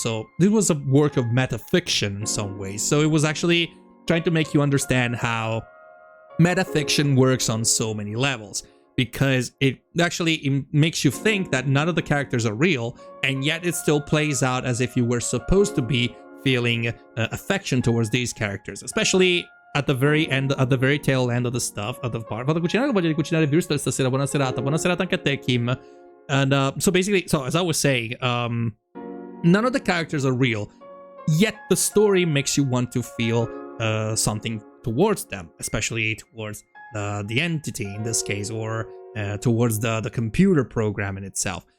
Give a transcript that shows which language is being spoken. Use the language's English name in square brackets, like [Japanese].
[English] So this was a work of metafiction in some ways. So it was actually trying to make you understand how metafiction works on so many levels, because it makes you think that none of the characters are real, and yet it still plays out as if you were supposed to be feeling affection towards these characters, especially at the very end, at the very tail end of the stuff, of the part. [Italian] Vado a cucinare, voglio cucinare Würstel stasera. Buona serata. Buona serata anche a te, Kim. [English] And so basically, so as I was saying, none of the characters are real, yet the story makes you want to feel something towards them, especially towards the entity in this case, or towards the computer program in itself,